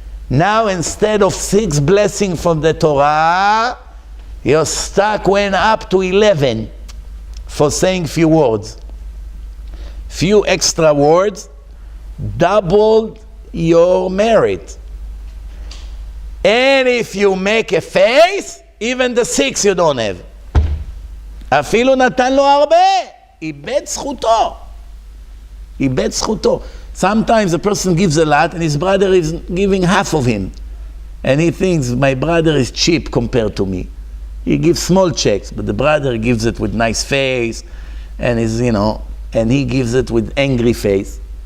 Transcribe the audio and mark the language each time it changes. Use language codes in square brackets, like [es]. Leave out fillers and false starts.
[en] Now, instead of 6 blessings from the Torah, your stock went up to 11 for saying few words. Few extra words doubled your merit. And if you make a face, even the 6 you don't have. [he] אפילו נתן לו הרבה, איבד זכותו. איבד זכותו. [en] Sometimes a person gives a lot and his brother is giving half of him. And he thinks, my brother is cheap compared to me. He gives small checks, but the brother gives it with nice face, and and he gives it with angry face.